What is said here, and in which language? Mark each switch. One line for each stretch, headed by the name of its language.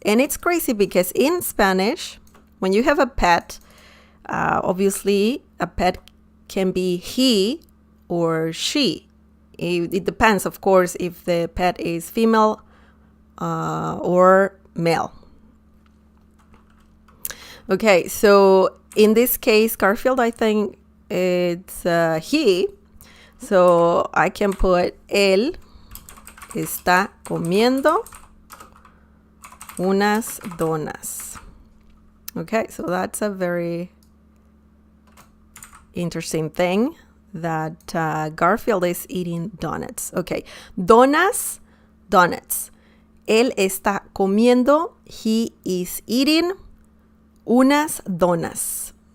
English: And it's crazy because in Spanish, when you have a pet, obviously a pet can be he or she. It depends, of course, if the pet is female or male. Okay, so in this case, Garfield, I think it's he. So I can put
Spanish: él está comiendo unas donas.
English: Okay, so that's a very interesting thing that Garfield is eating donuts. Okay, donuts.
Spanish: Él está comiendo,
English: he is eating
Spanish: unas donuts.